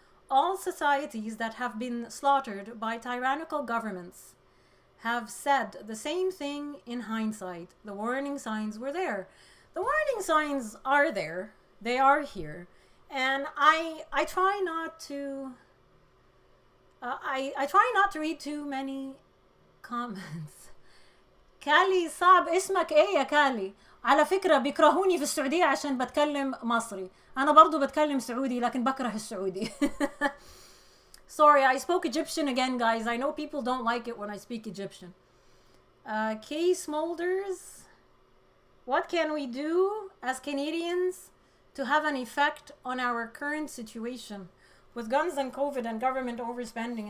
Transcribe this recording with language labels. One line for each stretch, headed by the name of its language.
English: All societies that have been slaughtered by tyrannical governments have said the same thing in hindsight. The warning signs were there. The warning signs are there. They are here. And I try not to I try not to read too many comments.
Arabic: كالي صعب اسمك ايه يا كالي؟ على فكرة بيكرهوني في السعودية عشان بتكلم مصري. أنا برضو بتكلم سعودي لكن بكره السعودي.
English: Sorry, I spoke Egyptian again, guys. I know people don't like it when I speak Egyptian. Kay Smolders, what can we do as Canadians to have an effect on our current situation with guns and COVID and government overspending?